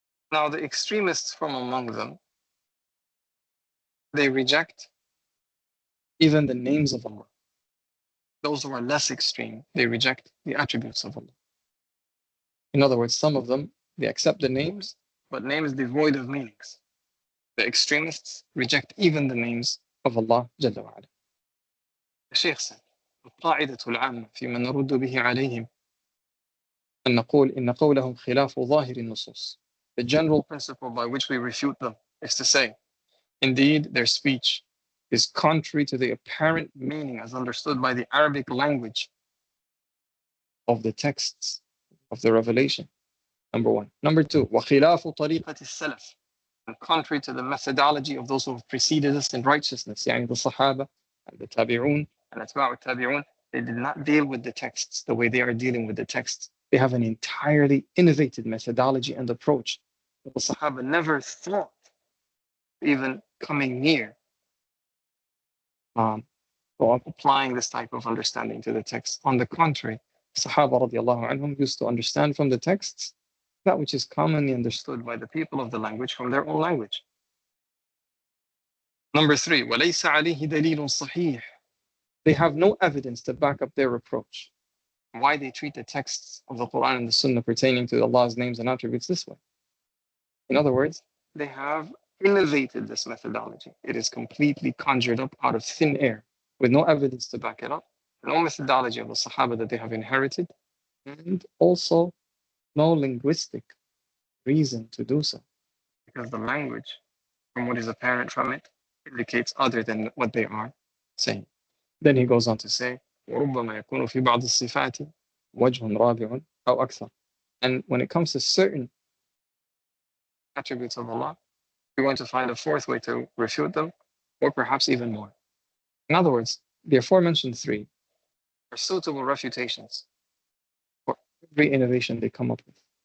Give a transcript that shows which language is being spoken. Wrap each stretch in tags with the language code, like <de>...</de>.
<en>Now, the extremists from among them, they reject even the names of Allah. Those who are less extreme, they reject the attributes of Allah. In other words, some of them, they accept the names, but names devoid of meanings. The extremists reject even the names of Allah Jalla wa'ala. The Shaykh said,</en> <ar>القاعدة العامة فيما نرد به عليهم أن نقول إن قولهم خلاف ظاهر النصوص.</ar> <en>The general principle by which we refute them is to say, indeed, their speech is contrary to the apparent meaning as understood by the Arabic language of the texts of the revelation. Number one. Number two,</en> <ar>وَخِلَافُ طَرِيقَةِ السَّلَفِ.</ar> <en>And contrary to the methodology of those who have preceded us in righteousness,</en> <ar>يعني</ar> <en>the Sahaba and the Tabi'un and Atba'u Tabi'un, they did not deal with the texts the way they are dealing with the texts. They have an entirely innovative methodology and approach. The Sahaba never thought even coming near or applying this type of understanding to the text. On the contrary, Sahaba radiallahu anhum used to understand from the texts that which is commonly understood by the people of the language from their own language. Number three,</en> <ar>وَلَيْسَ عَلَيْهِ دَلِيلٌ صَحِيحٌ.</ar> <en>They have no evidence to back up their approach. Why they treat the texts of the Quran and the Sunnah pertaining to Allah's names and attributes this way. In other words, they have innovated this methodology. It is completely conjured up out of thin air with no evidence to back it up, no methodology of the Sahaba that they have inherited, and also no linguistic reason to do so, because the language, from what is apparent from it, indicates other than what they are saying. Then he goes on to say,</en> <ar>وَرُبَّمَا يَكُونُ فِي بَعْضِ الصِّفَاتِ وَجْهٌ رَابِعٌ أَوْ أَكْثَرُ.</ar> <en>And when it comes to certain attributes of Allah, you're going to find a fourth way to refute them, or perhaps even more. In other words, the aforementioned three are suitable refutations for every innovation they come up with.</en>